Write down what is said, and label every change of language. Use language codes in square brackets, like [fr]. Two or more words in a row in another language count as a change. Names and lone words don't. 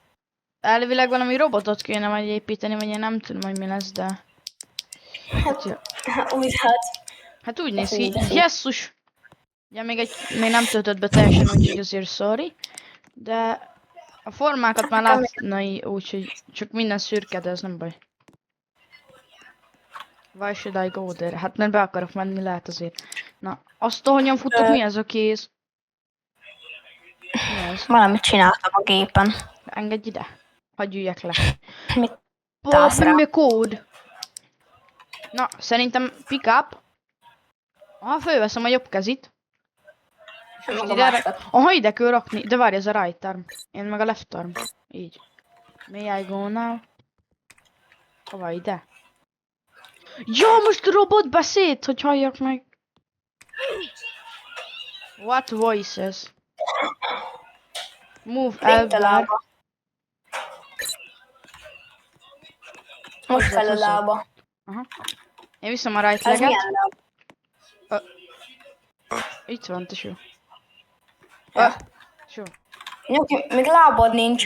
[hu] Elvileg valami robotot kéne majd építeni, vagy én nem tudom, hogy mi lesz, de... Hát úgy néz ki. Jesszus! Ugye még nem töltött be teljesen, úgyhogy azért sorry. De a formákat már látnai, úgyhogy csak minden szürke, de ez nem baj. [en] Why should I go there? [hu] Hát mert be akarok menni, lehet azért. Na, azt hogyan futok, mi ez a kéz? Mi ez? Valamit csináltam a gépen. Engedj ide. Hagyj üljek le. Mit állsz rá? Mi a kód? Na, szerintem [en] pick up. [hu] Aha, fölveszem a jobb kezit. Aha, ide kell rakni. De várj, ez a [en] right arm. [hu] Én meg a [en] left arm. Így. May I go now? [hu] Hova ide? Ja, most robot beszéd, hogy halljak meg. [en] What voices? Move elbar. [hu] Most fel a lába. Aha. Én viszem a right Ez leget. milyen láb? Itt van, tesó. Ja. Tesó. Nyugi, még lábad nincs.